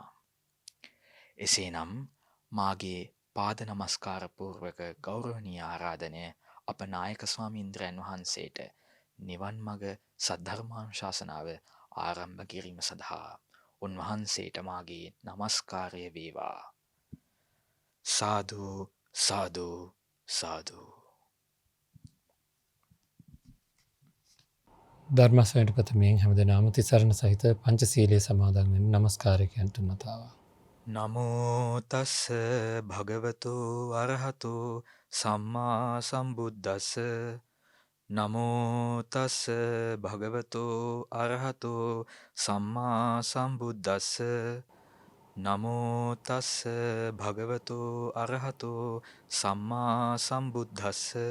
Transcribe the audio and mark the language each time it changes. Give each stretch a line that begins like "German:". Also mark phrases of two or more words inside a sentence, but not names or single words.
Sinhala: එසේනම් මාගේ පාද නමස්කාර පූර්වක ගෞරවනීය ආරාධනය අප නායක ස්වාමීන්ද්‍රයන් වහන්සේට නිවන් මඟ සද්ධර්මානුශාසනාව ආරම්භ කිරීම සඳහා උන්වහන්සේට මාගේ නමස්කාරය වේවා. සාදු සාදු සාදු. ධර්මස්වයට ප්‍රථමයෙන් හැමදෙනාම තිසරණ සහිත පංචශීලයේ සමාදන් වෙන නමස්කාරයන් තුන් වතාවක්.
Pali: නමෝ තස්ස භගවතු අරහතු සම්මා සම්බුද්දස්ස. නමෝ තස්ස භගවතු අරහතු සම්මා සම්බුද්දස්ස. නමෝ තස්ස භගවතු අරහතු සම්මා සම්බුද්දස්ස.